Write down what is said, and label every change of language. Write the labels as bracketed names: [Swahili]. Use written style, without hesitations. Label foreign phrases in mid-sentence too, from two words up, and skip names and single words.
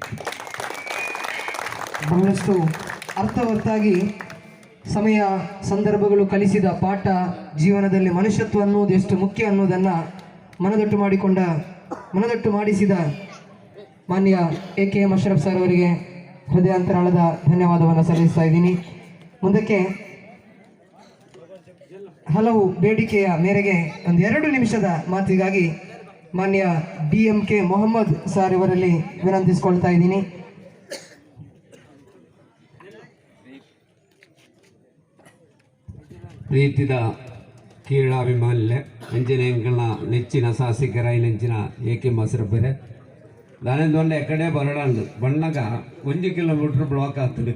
[Kannada] ಬಹಳಷ್ಟು ಅರ್ಥವತ್ತಾಗಿ ಸಮಯ ಸಂದರ್ಭಗಳು ಕಲಿಸಿದ ಪಾಠ, ಜೀವನದಲ್ಲಿ ಮನುಷ್ಯತ್ವ ಅನ್ನೋದು ಎಷ್ಟು ಮುಖ್ಯ ಅನ್ನೋದನ್ನು ಮನದಟ್ಟು ಮಾಡಿಸಿದ ಮಾನ್ಯ AKM ಅಶ್ರಫ್ ಸರ್ ಅವರಿಗೆ ಹೃದಯಾಂತರಾಳದ ಧನ್ಯವಾದವನ್ನು ಸಲ್ಲಿಸ್ತಾ ಇದ್ದೀನಿ. ಮುಂದಕ್ಕೆ ಹಲವು ಬೇಡಿಕೆಯ ಮೇರೆಗೆ ಒಂದು 2 ನಿಮಿಷದ ಮಾತಿಗಾಗಿ ಮಾನ್ಯ DMK ಮೊಹಮ್ಮದ್ ಸರ್ ಇವರಲ್ಲಿ ವಿನಂತಿಸಿಕೊಳ್ತಾ ಇದ್ದೀನಿ. [Tulu] ಪ್ರೀತಿದ ಕ್ರೀಡಾಭಿಮಾನಿಲೆ ಅಂಚಿನ ಎಂಕಲ್ನ ನೆಚ್ಚಿನ ಶಾಸಕರಾಯಿನಂಚಿನ AKM ಅಶ್ರಫ್ರೆ ದಾನೆಂದೊಂದು ಎಕಡೆ ಬರಡಂಡು ಬಣ್ಣಗ 1 ಕಿಲೋಮೀಟರ್ ಬ್ಲಾಕ್ ಆಗ್ತದೆ.